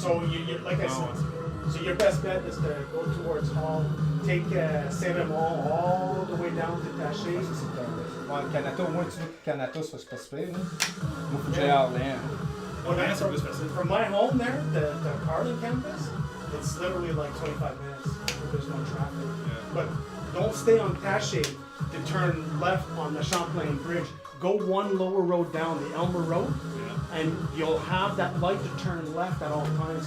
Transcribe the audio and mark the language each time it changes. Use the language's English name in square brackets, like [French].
[English] So you like I said, so your best bet is to go towards Hall, take Saint-Raymond all the way down to Taché. [French] Ouais, le Canada, au moins tu vois que le Canada, c'est pas super. Moi, faut que j'aille à Orléans. [English] Oh, that's a specific. From my home there, the Carlin campus, it's literally like 25 minutes if there's no traffic. But don't stay on Taché to turn left on the Champlain Bridge. Go one lower road down, the Elmer Road, and you'll have that light to turn left at all times.